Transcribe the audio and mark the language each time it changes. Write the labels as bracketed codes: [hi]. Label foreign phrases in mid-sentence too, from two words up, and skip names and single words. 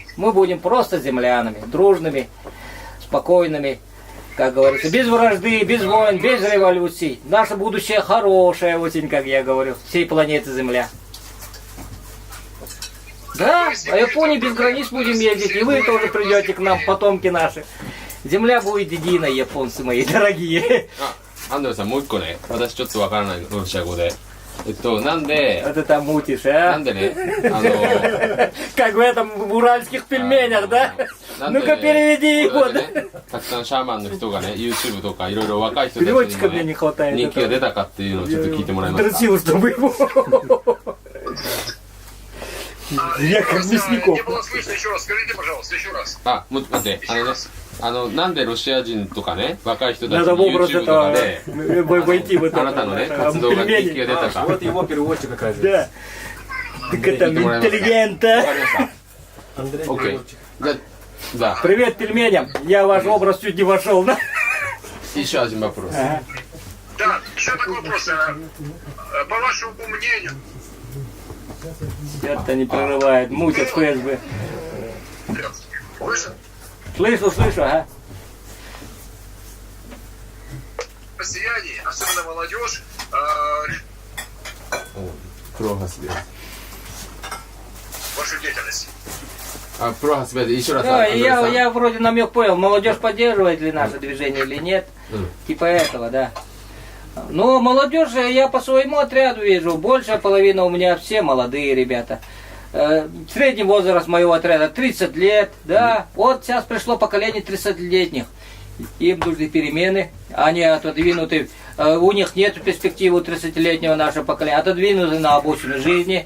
[ru] Мы будем просто землянами, дружными, спокойными, как говорится, без вражды, без войн, без революций. Наше будущее хорошее очень, как я говорю, всей планеты Земля. Да, а Японии без границ будем ездить, и вы тоже придете к нам, потомки наши. Земля будет единой, японцы мои дорогие. [ja] アンドレさんもう一個ね、私ちょっとわからないロシア語で。なんで、 [ru] Вот это мутишь, [ja] な [ru] а? [ja] んでね、 [ru] Как в этом в уральских пельменях, да? [ja] なんでね [ru] Ну-ка переведи [ja] こ [ru] его. [ja] れでねたくさんシャーマンの人がね、YouTube とかいろいろ若い人たちに [ru] Переводчика [ja] も [ru] мне не [ja] ね、 [ru] хватает. [ja] 人気が出たかっていうのをちょっと聞いてもらえますか。 [ru] Дрочил, чтобы его. Я как Мясников. Не было слышно еще раз. Скажите, пожалуйста, еще раз. [ja] あ、もう待って、なんでロシア人とかね、若い人たち [ru] Надо [ja] に [ru] в образ [ja] YouTube とか [ru] этого [ja] で、 [ru] войти в [ja] あなたのね、 [ru] это [ja] 活動が人気が [ru] пельмени. [ja] 出たか。 [ru] Вот его переводчик оказывается. Да. Так это интеллигента. [ja] わかりました。 [ru] Андрей Окей. переводчик. [ja] じゃあ、 [ru] Привет пельменям. Я в ваш образ чуть не вошел, да? еще один вопрос. Да, еще такой вопрос. По вашему мнению, Это не прерывает. Мутят ФСБ. вы Слышу, ага. россияне, особенно молодежь, [ja] プロハスで。 [ru] вашу деятельность. [ja] あ、プロハスで [ru] еще раз。 Да, [ja] アンドレさん [ru] я вроде намек понял. Молодежь поддерживает ли наше движение или нет? Типа этого, да. Но молодежь, я по своему отряду вижу, большая половина у меня все молодые ребята. Средний возраст моего отряда 30 лет, да. Вот сейчас пришло поколение 30-летних. Им нужны перемены, они отодвинуты, у них нет перспективы 30-летнего нашего поколения, отодвинуты на обочину жизни.